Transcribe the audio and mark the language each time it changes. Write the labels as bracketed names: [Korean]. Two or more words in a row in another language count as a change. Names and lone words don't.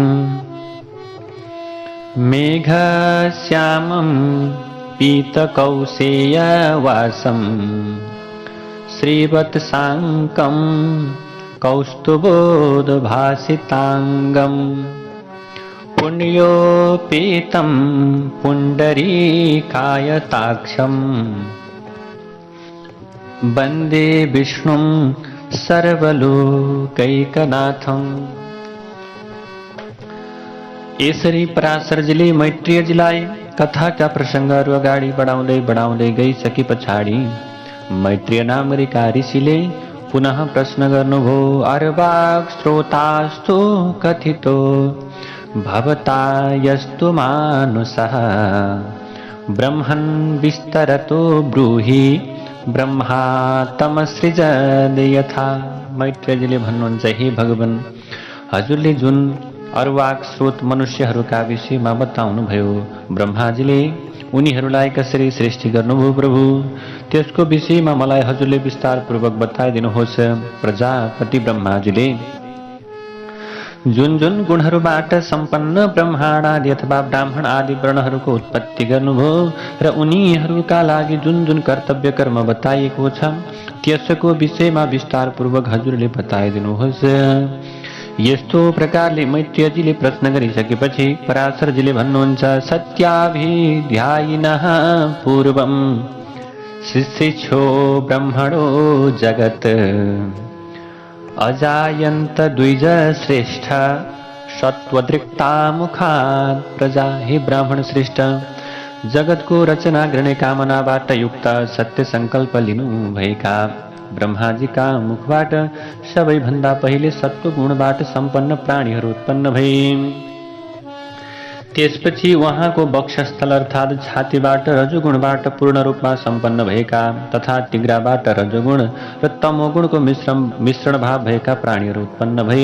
[Sanskrit] मेघश्यामं पीतकौशेयवासं श्रीवत्साङ्कं कौस्तुभोद्भासिताङ्गं पुण्योपेतं पुण्डरीकायताक्षं वन्दे विष्णुं सर्वलोकैकनाथं। [Nepali] यसरी पराशरजीले मैत्रेयजीलाई कथाका प्रसङ्गहरू अगाडि बढाउँदै गइसके पछाडि मैत्रेय नामका ऋषिले पुनः प्रश्न गर्नुभयो। [Sanskrit] अर्वाक् श्रोतास्तु कथितो भवता यस्तु मानुषः ब्रह्मन् विस्तरतो ब्रूहि ब्रह्मा तमसृजद यथा। [Nepali] मैत्रेयजीले भन्नुहुन्छ, हे भगवान, हजुरले जुन अर्वाक स्रोत मनुष्यहरूका विषयमा बताउनु भयो, ब्रह्माजीले उनीहरूलाई कसरी सृष्टि गर्नुभयो प्रभु, त्यसको विषयमा मलाई हजुरले विस्तारपूर्वक बताइदिनुहोस्। प्रजापति ब्रह्माजीले जुन जुन गुणहरूबाट सम्पन्न ब्रह्माण्ड आदि अथवा ब्राह्मण आदि वर्णहरूको उत्पत्ति गर्नुभयो र उनीहरूका लागि जुन जुन कर्तव्य कर्म बताइएको छ त्यसको विषयमा विस्तारपूर्वक हजुरले बताइदिनुहोस्। यस्तो प्रकारले मैत्रेयजीले प्रश्न गरिसकेपछि पराशरजीले भन्नुहुन्छ, [Sanskrit] सत्याभिध्यायिनः पूर्वं शिशिक्षो ब्रह्मणो जगत् अजायन्त द्विज श्रेष्ठ सत्वदृक्तामुखात् प्रजा। [Nepali] हे ब्राह्मण श्रेष्ठ, जगतको रचना गर्ने कामनाबाट युक्त सत्य सङ्कल्प लिनु भएका ब्रह्माजीका मुखबाट सबैभन्दा पहिले सत्व गुणबाट सम्पन्न प्राणीहरू उत्पन्न भए। त्यसपछि उहाँको वक्षस्थल अर्थात् छातीबाट रजोगुणबाट पूर्ण रूपमा सम्पन्न भएका तथा तिग्राबाट रजोगुण र तमोगुणको मिश्रण भाव भएका प्राणीहरू उत्पन्न भए।